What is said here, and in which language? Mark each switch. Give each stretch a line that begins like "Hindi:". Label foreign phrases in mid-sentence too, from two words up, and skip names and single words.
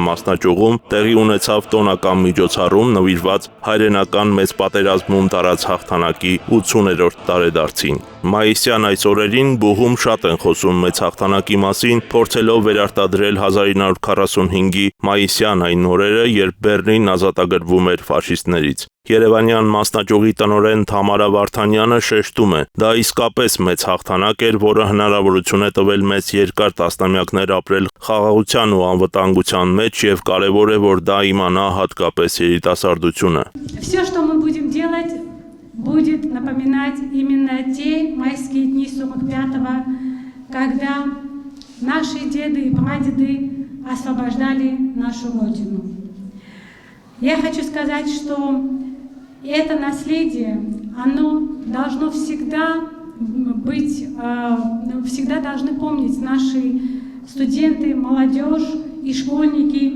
Armenian: մասնաճյուղում տեղի ունեցավ տոնական միջոցառում նվիրված հայրենական մեծ պատերազմում տարած հաղթանակի 80-րդ տարեդարձին։ Մայիսյան այս օրերին Բուհում շատ են խոսում մեծ հաղթանակի մասին, փորձելով վերարտադրել 1945-ի մայիսյան այն օրերը, երբ Բերլին ազատագրվում էր ֆաշիստներից։ Երևանյան մասնաճյուղի տնօրեն Թամարա Վարդանյանը շեշտում է. դա իսկապես մեծ հաղթանակ էր, որը հնարավորություն է տվել մեծ երկար տասնամյակներ ապրել խաղաղության ու անվտանգության մեջ եւ կարեւոր է, որ դա իմանա հատկապես երիտասարդությունը։
Russian: Будет напоминать именно те майские дни 45-го, когда наши деды и прадеды освобождали нашу Родину. Я хочу сказать, что это наследие, оно должно всегда быть, всегда должны помнить наши студенты, молодежь и школьники.